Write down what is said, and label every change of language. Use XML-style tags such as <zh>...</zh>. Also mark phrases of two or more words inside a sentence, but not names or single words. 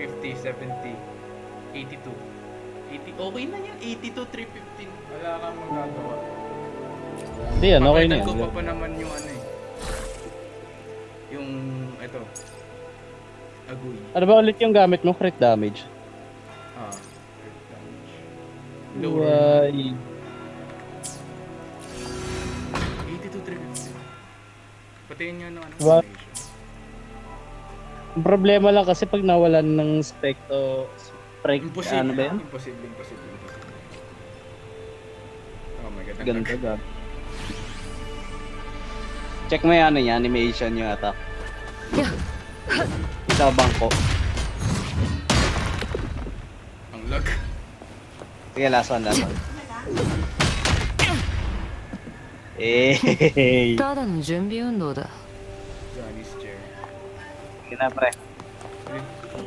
<tl>50, 70, 82. 80, okay na yan. 82, 315. Wala kang magagawa. Hindi yan, okay na Papalitan yan. ko pa naman yung ano eh. Yung, ito. Agoy. Ano ba ulit yung gamit mo?</tl> <en>Crit damage? Crit damage. Lower. Why?</en> <tl>82, 350. Patayin nyo ng ano, What? animation. Ang problema lang kasi pag nawalan ng specto... Imposible. Ano ba yan?</tl> <en>Imposible. Oh my god.</en> <tl>Ganda gab. Check mo yung ano niya, animation yung attack. Isa bangko. Ang lag. Sige,</tl> <en>last one.</en> <tl>Eh.</tl> <ja>ただの準備運動だ。</ja> <en>Johnny's chair.</en> <tl>Sige na, pre. Sige.</tl>